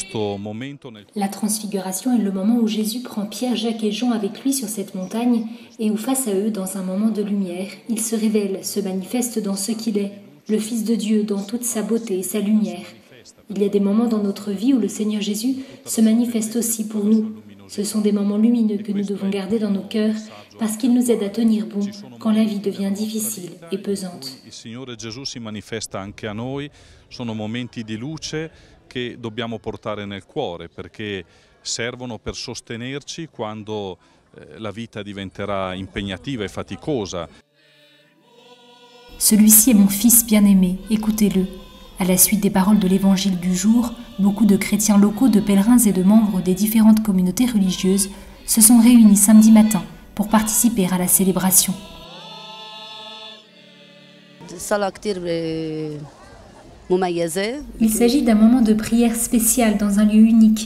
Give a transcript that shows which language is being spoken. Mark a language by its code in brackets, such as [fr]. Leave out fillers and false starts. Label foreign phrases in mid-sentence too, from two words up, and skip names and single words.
[fr] le moment où Jésus prend Pierre, Jacques et Jean avec lui sur cette montagne et où face à eux, dans un moment de lumière, il se révèle, se manifeste dans ce qu'il est, le Fils de Dieu dans toute sa beauté et sa lumière. Il y a des moments dans notre vie où le Seigneur Jésus se manifeste aussi pour nous. Ce sont des moments lumineux que nous devons garder dans nos cœurs parce qu'ils nous aident à tenir bon quand la vie devient difficile et pesante. [it] Il Signore Gesù si manifesta anche a noi, sono momenti di luce che dobbiamo portare nel cuore perché servono per sostenerci quando la vita diventerà impegnativa e faticosa. [fr] Celui-ci est mon fils bien-aimé, écoutez-le. À la suite des paroles de l'évangile du jour, beaucoup de chrétiens locaux, de pèlerins et de membres des différentes communautés religieuses se sont réunis samedi matin pour participer à la célébration. Il s'agit d'un moment de prière spécial dans un lieu unique.